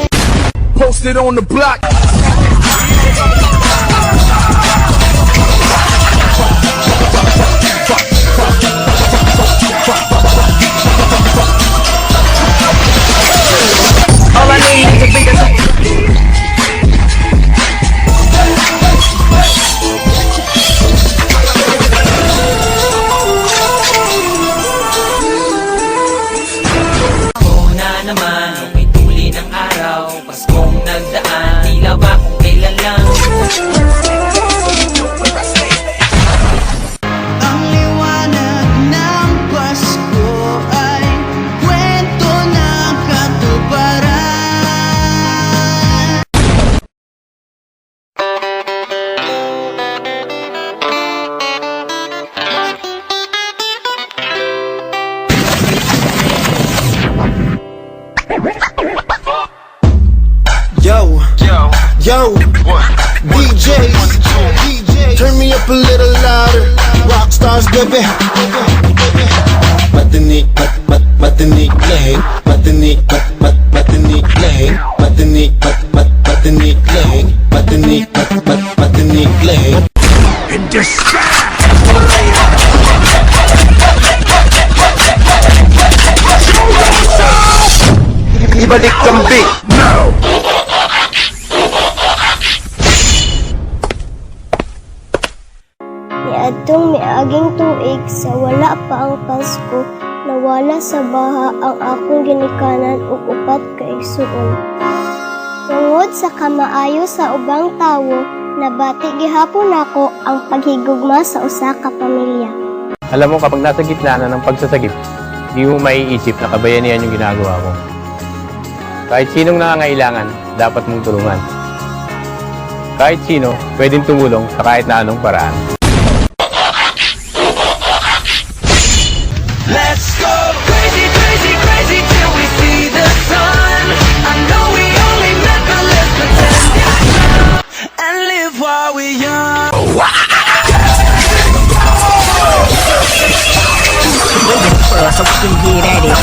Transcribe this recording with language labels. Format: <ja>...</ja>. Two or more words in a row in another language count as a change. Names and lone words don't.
<en>Posted on the block. All I need is a bigger.</en> <tl>Una naman, may tuli ng araw, Paskong nagdaan, tila ba kung kailan lang. Ang liwanag ng Pasko ay kwento ng katuparan.</tl> <en>Yo, DJs, turn me up a little louder. Rockstars, baby.</en> <tl>Matinik, matinik, lang. Matinik, matinik, lang. Matinik, matinik, lang. Matinik, matinik, lang.</tl> <en>In distress!</en> <tl>Ibalik kambing.</tl> <en>No!</en> <ceb>Niadtong miaging tuig sa wala pa ang Pasko, nawala sa baha ang akong ginikanan ug upat ka igsuon. Tungod sa kamaayo sa ubang tawo, nabati gihapon ako ang paghigugma sa usa ka pamilya.</ceb> <tl>Alam mo, kapag nasa gitna na ng pagsasagip, di mo maiisip na kabayanihan yung ginagawa mo. Kahit sinong nangangailangan, dapat mong tulungan. Kahit sino, pwedeng tumulong sa kahit na anong paraan.</tl> <en>Let's go crazy, crazy, crazy till we see the sun. I know we only met, but let's pretend and live while we're young. So we can get at it.</en>